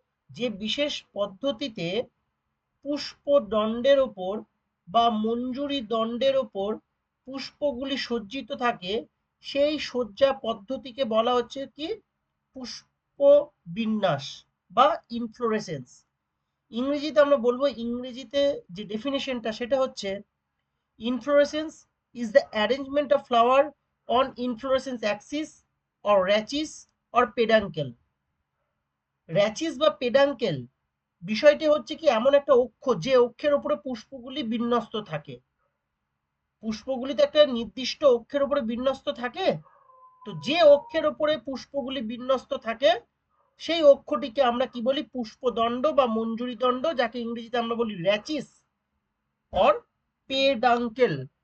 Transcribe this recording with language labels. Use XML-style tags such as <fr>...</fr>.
<bn>যে বিশেষ পদ্ধতিতে পুষ্পদণ্ডের ওপর বা মঞ্জুরি দণ্ডের ওপর পুষ্পগুলি সজ্জিত থাকে সেই সজ্জা পদ্ধতিকে বলা হচ্ছে কি পুষ্প বিন্যাস বা ইনফ্লোরেসেন্স। ইংরেজিতে আমরা বলবো, ইংরেজিতে যে ডেফিনেশনটা সেটা হচ্ছে</bn> <en>Inflorescence is the arrangement of flower on inflorescence axis or rachis or peduncle.</en> <bn>Rachis বা পেডাঙ্কেল বিষয়টি হচ্ছে কি এমন একটা অক্ষ যে অক্ষের উপরে পুষ্পগুলি বিন্যস্ত থাকে। পুষ্পগুলি তো একটা নির্দিষ্ট অক্ষের উপরে বিন্যস্ত থাকে। তো যে অক্ষের উপরে পুষ্পগুলি বিন্যস্ত থাকে সেই অক্ষটিকে আমরা কি বলি পুষ্পদণ্ড বা মঞ্জুরি দণ্ড, যাকে ইংরেজিতে আমরা বলি র‍্যাচিস অর পেডাঙ্কেল।</bn>